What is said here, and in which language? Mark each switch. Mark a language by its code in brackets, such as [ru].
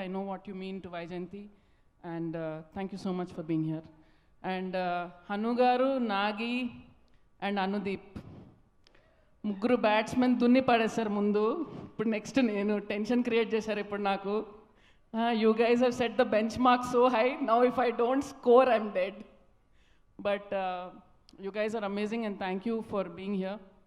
[en] I know what you mean to Vaijayanti, and thank you so much for being here. [te] And Hanu garu, Nagi and Anudeep, ముగ్గురు batsmen దున్ని పడేశారు ముందు. ఇప్పుడు next నేను tension create చేశారు ఇప్పుడు నాకు. [en] You guys have set the benchmark so high. Now if I don't score, I'm dead. But you guys are amazing, and thank you for being here.